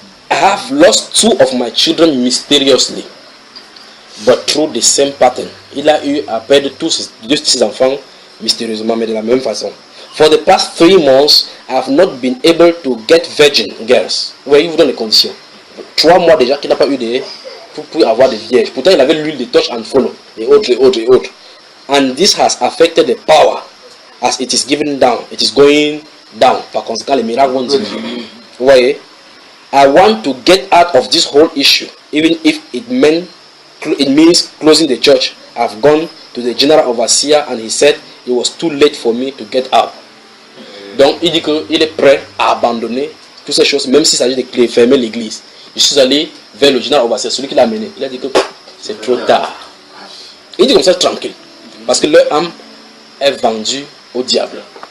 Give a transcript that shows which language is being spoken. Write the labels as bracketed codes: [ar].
[en] I have lost 2 of my children mysteriously, but through the same pattern. [fr] Il a eu à perdre deux de ses enfants mystérieusement, mais de la même façon. [en] For the past 3 months, I have not been able to get virgin girls. [fr] Oui, il vous donne les conditions. 3 mois déjà qu'il n'a pas eu de pour avoir des vierges. Pourtant, il avait l'huile de touch and follow, et autres, et autres, et autres. [en] And this has affected the power as it is given down. It is going down. [fr] Par conséquent, les miracles vont diminuer. Vous voyez? [en] I want to get out of this whole issue, even if it means closing the church. I've gone to the general overseer and he said it was too late for me to get out. [fr] Donc, il dit qu'il est prêt à abandonner toutes ces choses, même s'il s'agit de fermer l'église. Je suis allé vers le général overseer, celui qui l'a amené. Il a dit que c'est trop tard. Il dit comme ça tranquille. Parce que leur âme est vendue au diable.